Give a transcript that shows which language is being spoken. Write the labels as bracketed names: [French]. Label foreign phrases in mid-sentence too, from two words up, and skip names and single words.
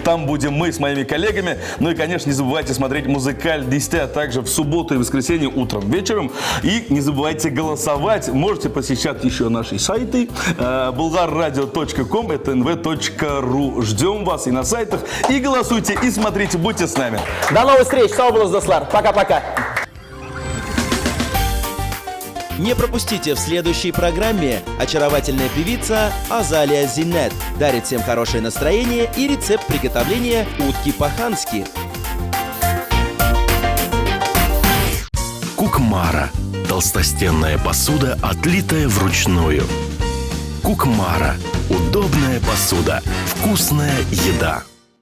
[Russian] Там будем мы с моими коллегами. Ну и, конечно, не забывайте смотреть Музыкаль 10, а также в субботу и воскресенье утром, вечером. И не забывайте голосовать. Можете посещать еще наши сайты. bulgarradio.com, это nv.ru. Ждем вас и на сайтах. И голосуйте, и смотрите, будьте с нами. До новых встреч. [Tatar] Сау булыс, Дуслар. [Russian] Пока-пока. Не пропустите в следующей программе. Очаровательная певица Азалия Зиннет дарит всем хорошее настроение и рецепт приготовления утки по-хански. Кукмара. Толстостенная посуда, отлитая вручную. Кукмара. Удобная посуда. Вкусная еда.